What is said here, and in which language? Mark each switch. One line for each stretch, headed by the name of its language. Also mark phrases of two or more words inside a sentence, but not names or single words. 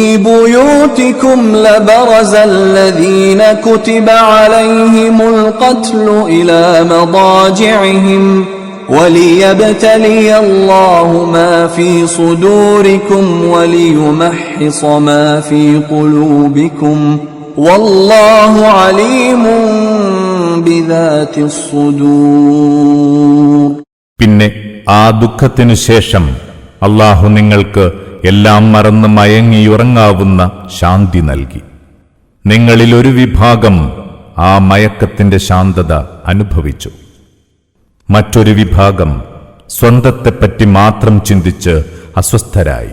Arabic: بيوتكم لبرز الذين كتب عليهم القتل إلى مضاجعهم وليبتلي الله ما في صدوركم وليمحص ما في قلوبكم والله عليم بذات الصدور.
Malayalam: പിന്നെ ആ ദുഃഖത്തിനു ശേഷം അല്ലാഹു നിങ്ങൾക്ക് എല്ലാം മറന്ന് മയങ്ങിയുറങ്ങാവുന്ന ശാന്തി നൽകി. നിങ്ങളിൽ ഒരു വിഭാഗം ആ മയക്കത്തിന്റെ ശാന്തത അനുഭവിച്ചു. മറ്റൊരു വിഭാഗം സ്വന്തത്തെപ്പറ്റി മാത്രം ചിന്തിച്ച് അസ്വസ്ഥരായി.